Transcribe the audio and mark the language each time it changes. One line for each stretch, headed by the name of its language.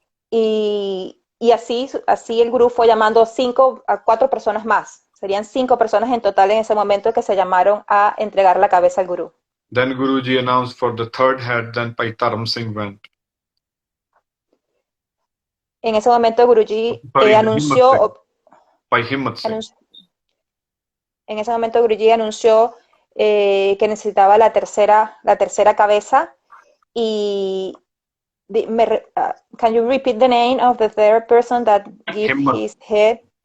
Spanish: Y así el gurú fue llamando 5 a 4 personas más. Serían 5 personas en total en ese momento que se llamaron a entregar la cabeza al gurú.
English: Then Guruji announced for the 3rd head, then Paitaram Singh went.
Spanish: En ese momento Guruji anunció... En ese momento Guruji anunció que necesitaba la tercera cabeza, y
English: can you repeat the name of the third person that gave his head?